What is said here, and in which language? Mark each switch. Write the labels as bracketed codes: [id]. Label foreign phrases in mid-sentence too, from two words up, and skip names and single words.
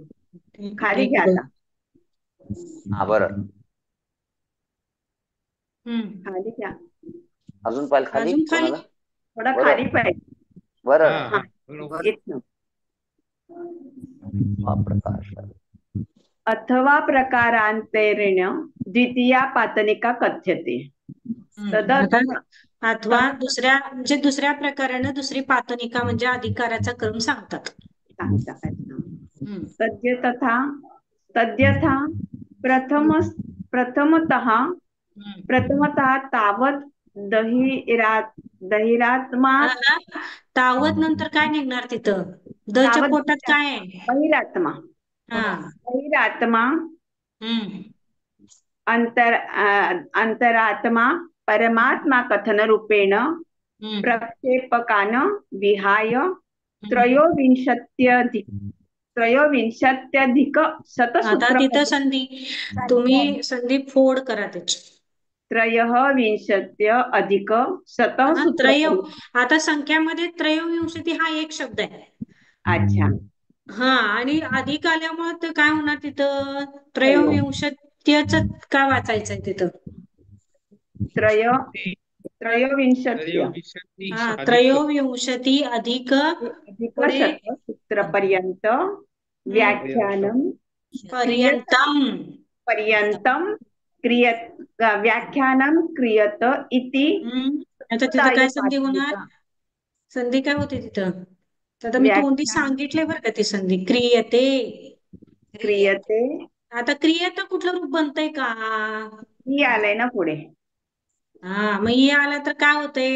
[mr] घ्या. खाली घ्या आता. हा बरं. खाली घ्या. अजून पाहिलं खाली अजून खाली. कोणाला? थोडा बरं. खाली पाहिजे. बरं हा, हा, बरोबर. इथनं. प्रकाश. [sa] अथवा प्रकारांतरेण द्वितीया पातनिका कथ्यते. [mr] आता अथवा दुसऱ्या प्रकारानं दुसरी पातनिका म्हणजे अधिकाराचा क्रम सांगतात. [sa] तद्यथा प्रथमतः तावत दहिरात्मा [mr] तावत नंतर काय निघणार तिथं? दच्या [sa] तावत [mr] पोटात काय आहे? [sa] बहिरात्मा अंतरात्मा परमात्मा कथन रूपेण प्रक्षेपकान विहाय त्रयोविंशत्यधिक [mr] आता [sa] शतसूत्र [mr] तिथं संधी, तुम्ही संधी फोड करा त्याची. [sa] त्रयोविंशत्य अधिक शतसूत्र. [mr] आता संख्यामध्ये त्रयोविंशती हा एक शब्द आहे. अच्छा. हा, आणि अधिक आल्यामुळे तर काय होणार तिथं? त्रयोविंशत्यच का वाचायचंय तिथं? [sa] त्रयोविंशत्य [mr] हा, [sa] त्रयोविंशती अधिक [mr] पुढे [sa] शतसूत्रपर्यंत व्याख्यानं पर्यंतं व्याख्यानं क्रियत इति. [mr] आता तिथं काय संधी होणार? संधी काय होते तिथं? आता मी तोंडी सांगितले बरं का ती संधी क्रियते. आता क्रियेत कुठलं रूप बनतंय का? ही आलंय ना पुढे. हा, मग ये आला तर काय होतंय?